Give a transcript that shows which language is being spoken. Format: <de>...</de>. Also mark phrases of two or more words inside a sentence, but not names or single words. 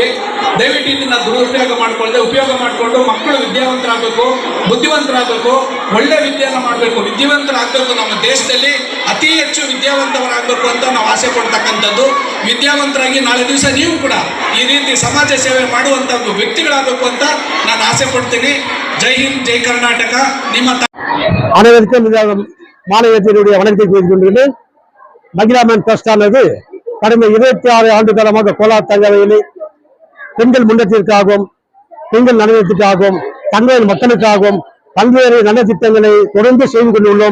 <kn>ದಯವಿಟ್ಟು ಇದನ್ನ ದುರುಪಯೋಗ ಮಾಡಿಕೊಳ್ಳದೆ ಉಪಯೋಗ ಮಾಡಿಕೊಂಡು ಮಕ್ಕಳು ವಿದ್ಯಾವಂತರಾಗಬೇಕು, ಬುದ್ಧಿವಂತರಾಗಬೇಕು, ಒಳ್ಳೆ ವಿದ್ಯೆಯನ್ನು ಮಾಡಬೇಕು, ವಿದ್ಯಾವಂತರಾಗಬೇಕು. ನಮ್ಮ ದೇಶದಲ್ಲಿ ಅತಿ ಹೆಚ್ಚು ವಿದ್ಯಾವಂತರಾಗಬೇಕು ಅಂತ ನಾವು ಆಸೆ ಪಡ್ತಕ್ಕಂಥದ್ದು. ವಿದ್ಯಾವಂತರಾಗಿ ನಾಳೆ ದಿವಸ ನೀವು ಕೂಡ ಈ ರೀತಿ ಸಮಾಜ ಸೇವೆ ಮಾಡುವಂಥ ವ್ಯಕ್ತಿಗಳಾಗಬೇಕು ಅಂತ ನಾನು ಆಸೆ ಪಡ್ತೀನಿ. ಜೈ ಹಿಂದ್, ಜೈ ಕರ್ನಾಟಕ. ನಿಮ್ಮ</kn> <ta>அனைவருக்கும் இந்த மாநிலத்தினுடைய வணக்கத்தை செய்து கொண்டிருக்கிறேன். மகிழா மேன் ட்ரஸ்ட் ஆனது கடந்த 26 ஆண்டு காலமாக கோலார் தங்கவையில் பெண்கள் முன்னேற்றத்திற்காகவும் பெண்கள் நலனத்திற்காகவும் தங்களின் மக்களுக்காகவும் பல்வேறு நல்ல திட்டங்களை தொடர்ந்து செய்து கொண்டுள்ளோம்.</ta>